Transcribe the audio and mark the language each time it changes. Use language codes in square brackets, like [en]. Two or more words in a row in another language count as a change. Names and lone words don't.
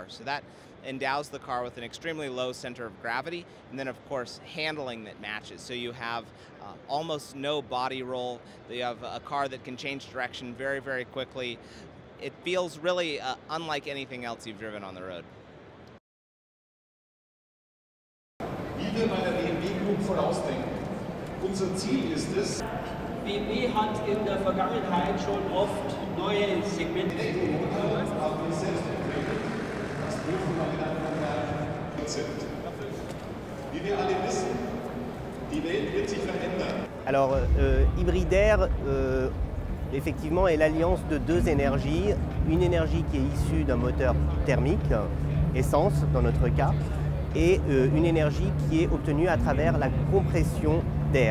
[en] So that endows the car with an extremely low center of gravity, and then of course handling that matches. So you have almost no body roll. You have a car that can change direction very, very quickly. It feels really unlike anything else you've driven on the road. [de] Wie wir bei der BMW Group vorausdenken. Unser Ziel ist es, BMW hat in der Vergangenheit schon oft neue Segmente. Elektromotor haben wir selbst entwickelt. Das dürfen wir mit einem Konzept. Wie wir alle wissen, die Welt wird sich verändern. [fr] Alors, hybridaire, effectivement, est l'alliance de deux énergies. Une énergie qui est issue d'un moteur thermique, essence dans notre cas, et une énergie qui est obtenue à travers la compression d'air.